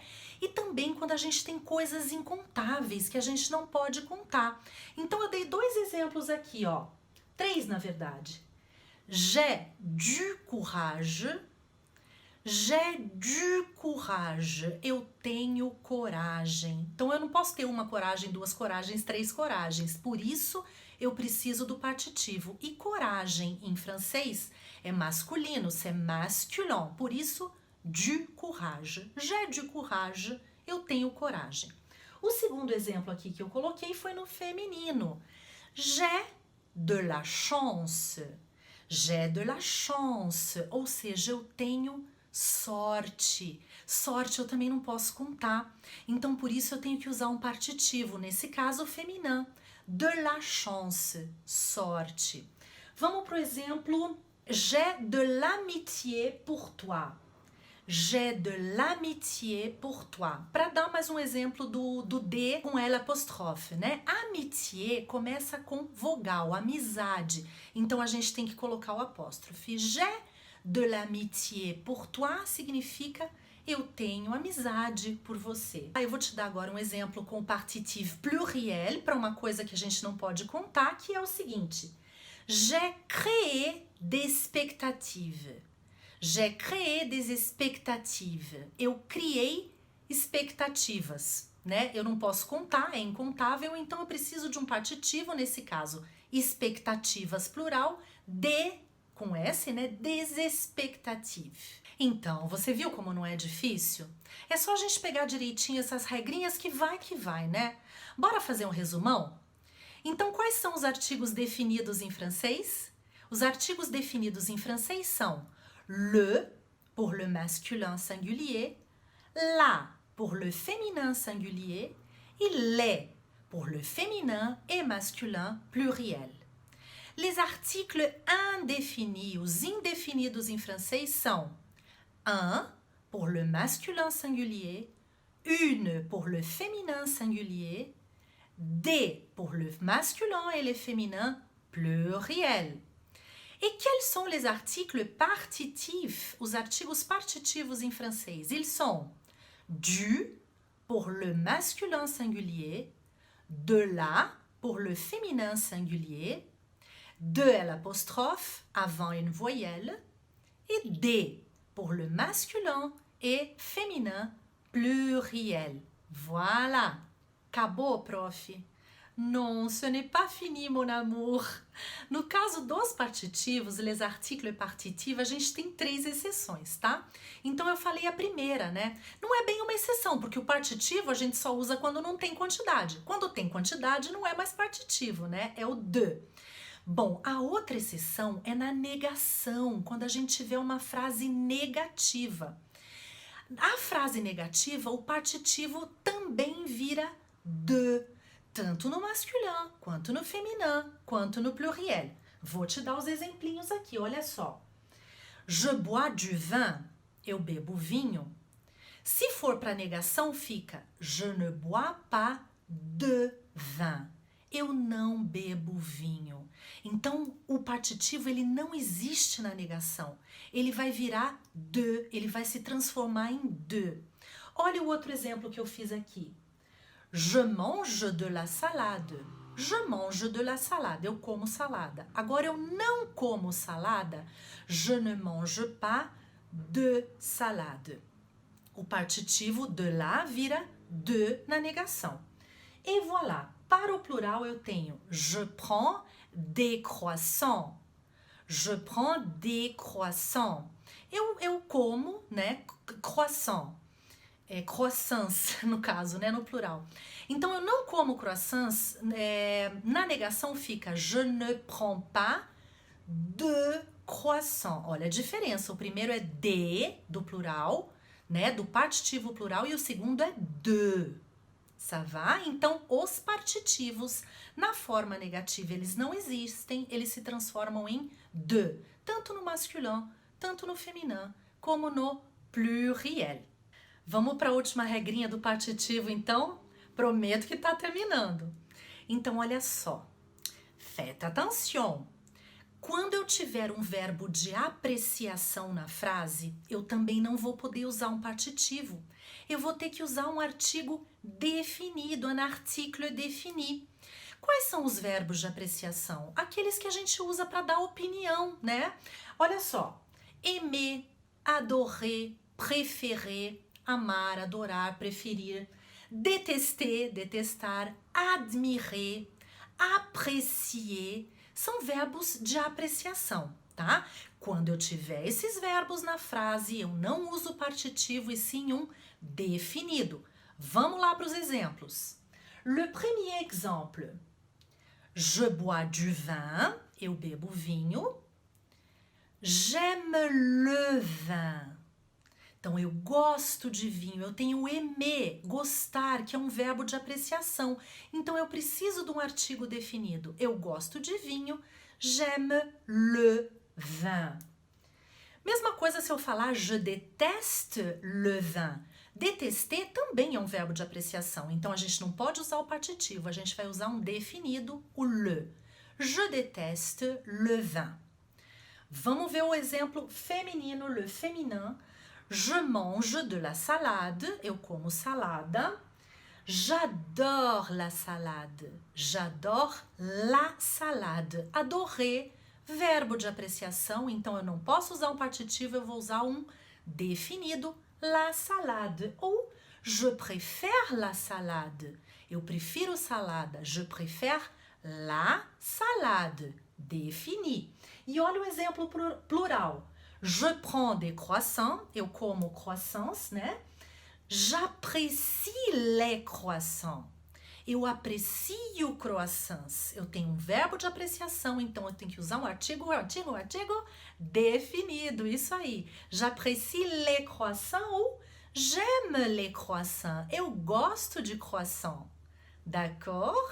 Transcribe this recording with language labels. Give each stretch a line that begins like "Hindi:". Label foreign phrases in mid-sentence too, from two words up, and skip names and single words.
Portuguese: E também quando a gente tem coisas incontáveis que a gente não pode contar. Então, eu dei 2 exemplos aqui, ó. 3, na verdade.
French: J'ai du courage. J'ai du courage.
Portuguese: Eu tenho coragem. Então, eu não posso ter uma coragem, 2 coragens, 3 coragens. Por isso, eu preciso do partitivo. E coragem, em francês, é masculino,
French: c'est masculin.
Portuguese: Por isso,
French: du courage. J'ai du courage.
Portuguese: Eu tenho coragem. O segundo exemplo aqui que eu coloquei foi no feminino.
French: J'ai de la chance. J'ai de la chance.
Portuguese: Ou seja, eu tenho sorte. Sorte eu também não posso contar. Então, por isso, eu tenho que usar um partitivo. Nesse caso, o feminin.
French: De la chance.
Portuguese: Sorte. Vamos para o exemplo.
French: J'ai de l'amitié pour toi. J'ai de l'amitié pour toi.
Portuguese: Para dar mais um exemplo do D com L apóstrofe, né? Amitié começa com vogal, amizade. Então, a gente tem que colocar o apóstrofe.
French: J'ai de l'amitié pour toi
Portuguese: significa eu tenho amizade por você. Eu vou te dar agora um exemplo com o partitivo pluriel para uma coisa que a gente não pode contar, que é o seguinte.
French: J'ai créé des expectatives. J'ai créé des expectatives.
Portuguese: Eu criei expectativas, né? Eu não posso contar, é incontável, então eu preciso de um partitivo, nesse caso, expectativas plural, de, com S, né?
French: Des expectatives.
Portuguese: Então, você viu como não é difícil? É só a gente pegar direitinho essas regrinhas que vai, né? Bora fazer um resumão? Então, quais são os artigos definidos em francês? Os artigos definidos em francês são
French: le pour le masculin singulier, la pour le féminin singulier et les pour le féminin et masculin pluriel. Les articles indéfinis,
Portuguese: os indefinidos em francês são
French: un pour le masculin singulier, une pour le féminin singulier, des pour le masculin et le féminin pluriel. E quels sont les articles partitifs,
Portuguese: os artigos partitivos em francês?
French: Ils sont du pour le masculin singulier, de la pour le féminin singulier, de l'apostrophe avant une voyelle et des pour le masculin et féminin pluriel.
Portuguese: Voilà. Acabou, prof?
French: Non, ce n'est pas fini, mon amour.
Portuguese: No caso dos partitivos,
French: les articles partitifs,
Portuguese: a gente tem 3 exceções, tá? Então, eu falei a primeira, né? Não é bem uma exceção, porque o partitivo a gente só usa quando não tem quantidade. Quando tem quantidade, não é mais partitivo, né? É o de. Bom, a outra exceção é na negação, quando a gente tiver uma frase negativa. A frase negativa, o partitivo também vira de. Tanto no masculin, quanto no feminin, quanto no pluriel. Vou te dar os exemplinhos aqui, olha só.
French: Je bois du vin,
Portuguese: eu bebo vinho. Se for para negação, fica
French: je ne bois pas de vin.
Portuguese: Eu não bebo vinho. Então, o partitivo ele não existe na negação. Ele vai virar de, ele vai se transformar em de. Olha o outro exemplo que eu fiz aqui.
French: Je mange de la salade. Je mange de la salade.
Portuguese: Eu como salada. Agora, eu não como salada.
French: Je ne mange pas de salade.
Portuguese: O partitivo
French: de la
Portuguese: vira de na negação. E voilà. Para o plural eu tenho
French: je prends des croissants. Je prends des croissants.
Portuguese: Eu como, né, croissant. Croissants, no caso, né, no plural. Então, eu não como croissants, na negação fica
French: je ne prends pas de croissant.
Portuguese: Olha a diferença, o primeiro é de, do plural, né, do partitivo plural, e o segundo é de.
French: Ça va?
Portuguese: Então, os partitivos, na forma negativa, eles não existem, eles se transformam em de, tanto no masculin, tanto no féminin, como no pluriel. Vamos para a última regrinha do partitivo, então? Prometo que está terminando. Então, olha só.
French: Faites attention.
Portuguese: Quando eu tiver um verbo de apreciação na frase, eu também não vou poder usar um partitivo. Eu vou ter que usar um artigo definido,
French: un article défini.
Portuguese: Quais são os verbos de apreciação? Aqueles que a gente usa para dar opinião, né? Olha só.
French: Aimer, adorer, préférer,
Portuguese: amar, adorar, preferir,
French: détester, detestar, admirer, apprécier,
Portuguese: são verbos de apreciação, tá? Quando eu tiver esses verbos na frase, eu não uso partitivo e sim um definido. Vamos lá para os exemplos.
French: Le premier exemple. Je bois du vin,
Portuguese: eu bebo vinho.
French: J'aime le vin.
Portuguese: Então, eu gosto de vinho, eu tenho aimer, gostar, que é um verbo de apreciação. Então, eu preciso de um artigo definido. Eu gosto de vinho,
French: j'aime le vin.
Portuguese: Mesma coisa se eu falar
French: je déteste le vin.
Portuguese: Detester também é um verbo de apreciação. Então, a gente não pode usar o partitivo, a gente vai usar um definido, o le.
French: Je déteste le vin.
Portuguese: Vamos ver o exemplo feminino,
French: le féminin. Je mange de la salade,
Portuguese: eu como salada.
French: J'adore la salade. J'adore la salade. Adorer,
Portuguese: verbo de apreciação, então eu não posso usar um partitivo, eu vou usar um definido,
French: la salade. Ou je préfère la salade.
Portuguese: Eu prefiro salada.
French: Je préfère la salade. Defini.
Portuguese: E olha o exemplo plural.
French: Je prends des croissants,
Portuguese: eu como croissants, né?
French: J'apprécie les croissants.
Portuguese: Eu aprecio croissants. Eu tenho um verbo de apreciação, então eu tenho que usar um artigo definido, isso aí.
French: J'apprécie les croissants ou j'aime les croissants.
Portuguese: Eu gosto de croissant. D'accord?